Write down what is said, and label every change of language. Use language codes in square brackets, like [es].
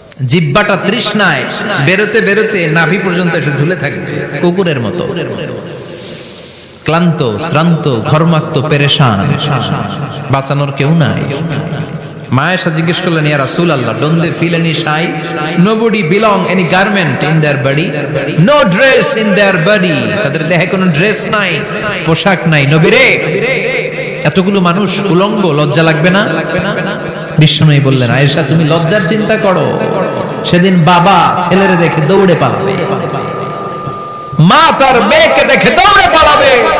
[bn] জিহ্বাটা তৃষ্ণায় বেরোতে বেরোতে নাভি পর্যন্ত এসে ঝুলে থাকবে কুকুরের মতো। ক্লান্ত, শ্রান্ত, ঘর্মাক্ত, পেরেশান, বাঁচানোর কেউ নাই। মায়েশা জিজ্ঞেস করলেন, [ar] ইয়া রাসূলুল্লাহ, [en] don't they feel any shy? Nobody belong any garment in their body, no dress in their body. [bn] তাদের দেহে কোনো ড্রেস নাই, পোশাক নাই। নবী রে, এতগুলো মানুষ উলঙ্গ, লজ্জা লাগবে না? বিষ্ণুই বললেন, আয়েশা তুমি লজ্জার চিন্তা করো, সেদিন বাবা ছেলেরে দেখে দৌড়ে পালাবে, মা তার মেয়েকে দেখে দৌড়ে পালাবে।